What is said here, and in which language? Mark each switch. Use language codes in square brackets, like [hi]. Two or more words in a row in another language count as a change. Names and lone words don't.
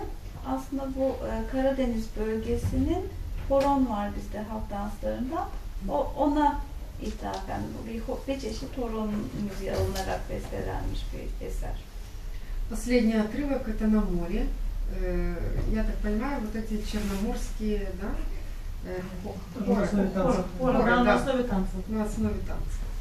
[tr] Aslında bu Karadeniz bölgesinin horon var bizde halk danslarında. Ona ithafen bir çeşit horon müziği alınarak bestelenmiş bir eser. [ru] Последний отрывок это на море. Я так понимаю, вот эти черноморские, да? Хоры, на основе танцев. На основе танцев.